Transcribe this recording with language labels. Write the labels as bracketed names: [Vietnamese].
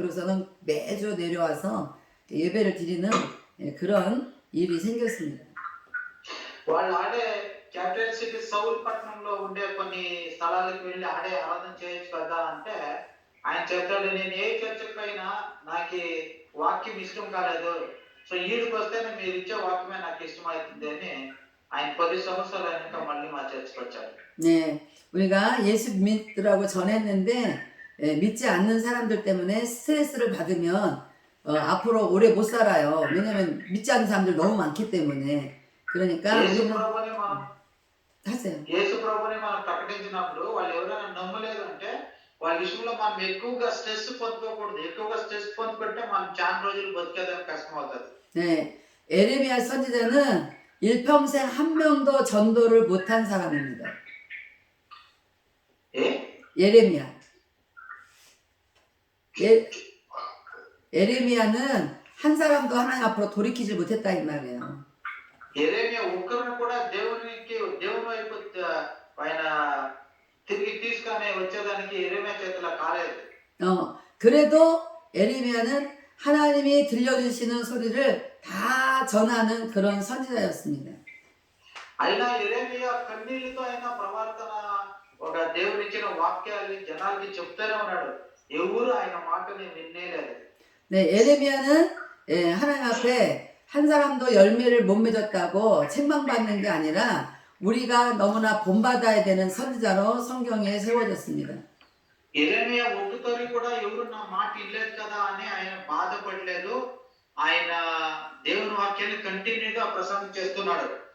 [Korean] 그래서는 매주 내려와서 예배를 드리는 그런 일이 생겼습니다. [Telugu] వాళ్ళు ఆడే capital city Saul పట్టణంలో ఉండే కొన్ని స్థలాలకు వెళ్ళి ఆడే ఆరాధన చేయొచ్చు కదా అంటే ఆయన చెప్తాడు, నేను ఏ చర్చకైనా నాకు వాక్యం ఇష్టం కాలేదు. సో ఈడికి వస్తేనే మీరు ఇచ్చే వాక్యమే నాకు ఇష్టమవుతుంది అని ఆయన 10 సంవత్సరాలు అయినాక మళ్ళీ మా చర్చకు వచ్చాడు. [Korean] 네, 우리가 예수 믿으라고 전했는데 믿지 않는 사람들 때문에 스트레스를 받으면 앞으로 오래 못 살아요. 왜냐면 믿지 않는 사람들 너무 많기 때문에. 그러니까 [Telugu] యేసు [Korean] 우리는 [Telugu] ప్రభుని మనం [Korean] 하세요. [Telugu] యేసు ప్రభుని మనం ప్రకటించినప్పుడు వాళ్ళు ఎవరైనా నమ్మలేదు అంటే వాళ్ళ విషయంలో మనం ఎక్కువగా స్ట్రెస్ పొందుకోకూడదు. ఎక్కువగా స్ట్రెస్ పొందుకుంటే మనం చాలా రోజులు బతికేదానికి కష్టం అవుతుంది. [Korean] 네, 에레미야 선지자는 일평생 한 명도 전도를 못한 사람입니다. ఏ 예레미야. 에레미야는 한 사람도 하나님 앞으로 돌이키지 못했다 이 말이에요. [Telugu] ఎరేమియా ఒక్కరిని కూడా దేవుని వైపు ఆయన తిరిగి తీసుకొని వచ్చేదానికి ఎరేమియా చేతిలో కాలేదు. [Korean] 그래도 에레미야는 하나님이 들려주시는 소리를 다 전하는 그런 선지자였습니다. [Telugu] అయినా ఎరేమియా కన్నీళ్లతో అయినా ప్రవర్తన ఒక దేవునిచ్చిన వాక్యాన్ని జనాలకి చెప్తూనే ఉన్నాడు. ఎవరు ఆయన మాటని వినేలేదు. [Korean] 네, 에레미야는 하나님 앞에 한 사람도 열매를 못 맺었다고 책망받는 게 아니라 우리가 너무나 본받아야 되는 선지자로 성경에 세워졌습니다. [Telugu] ఎరేమియా ఒక్కసారి కూడా ఎవరు నా మాట వినలేదు కదా అని ఆయన బాధపడలేదు. ఆయన దేవుని వాక్యాన్ని కంటిన్యూగా ప్రసంగం చేస్తున్నాడు.